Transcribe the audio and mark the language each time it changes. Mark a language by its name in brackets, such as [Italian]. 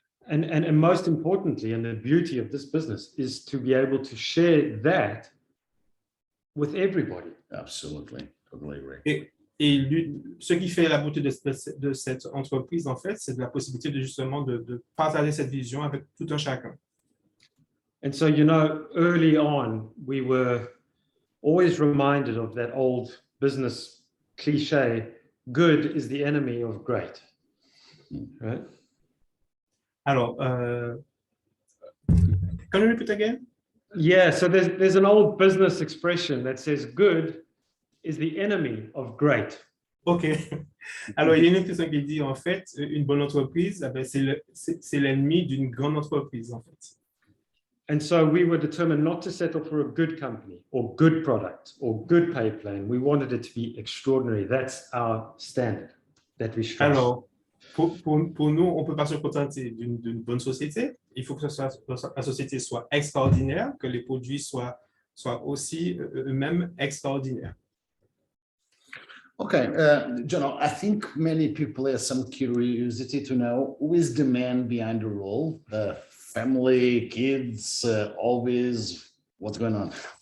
[English] And most importantly, and the beauty of this business is to be able to share that with everybody. Absolutely, totally agree. [French] Et ce qui fait la beauté de cette entreprise, en fait, c'est de la possibilité justement de partager cette vision avec tout un chacun. [English] And so, early on, we were always reminded of that old business cliche, good is the enemy of great, right? Alors, can you repeat again? Yeah, so there's an old business expression that says good is the enemy of great. OK. [French] Alors, il y a une expression qui dit, en fait, une bonne entreprise, c'est l'ennemi d'une grande entreprise, en fait. [English] And so we were determined not to settle for a good company or good product or good pay plan. We wanted it to be extraordinary. That's our standard that we stress. [French] Alors, pour nous, on ne peut pas se contenter d'une bonne société. Il faut que la société soit extraordinaire, que les produits soient aussi eux-mêmes extraordinaires. [English] Okay, Jono, I think many people have some curiosity to know who is the man behind the role, family, kids, hobbies, what's going on?